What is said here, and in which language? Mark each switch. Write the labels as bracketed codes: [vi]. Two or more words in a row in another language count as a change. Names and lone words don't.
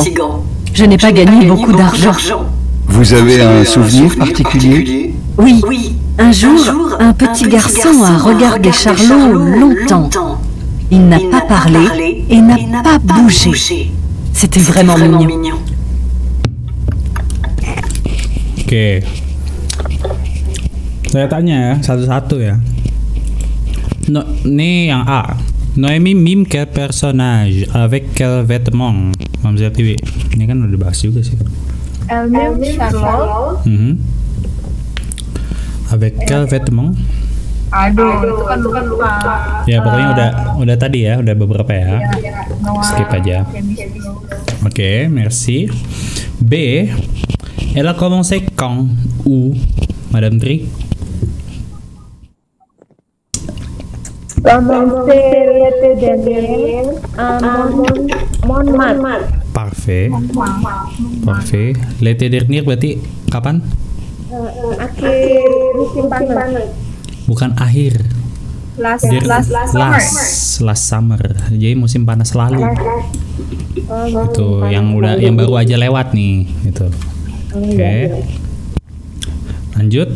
[fr] Je n'ai pas gagné beaucoup d'argent. Vous avez un souvenir particulier? Oui, un jour, un petit garçon a regardé Charlot longtemps. Il n'a pas parlé et n'a pas bougé. C'était vraiment mignon. [id] Oke. Saya tanya ya, satu-satu ya. Nih yang A. [fr] Noémie mime quel personnage avec quel vêtement? [id] Mamzia TV. Ini kan udah bahas juga sih. [fr] Elle mime Charlotte. Avec quel vêtement? [id] Aduh, itu kan lupa. Ya pokoknya udah tadi ya, udah beberapa ya. Skip aja. Oke, [fr] merci. B. Elle a commencé quand? Où? Madame Tri? Commencé l'été dernier à Montmartre. Parfait. Parfait. L'été dernier [id] berarti kapan? Akhir musim panas. Bukan akhir. [en] Last [id] summer. Jadi musim panas lalu. Itu yang baru aja lewat nih, gitu. Oke. Lanjut.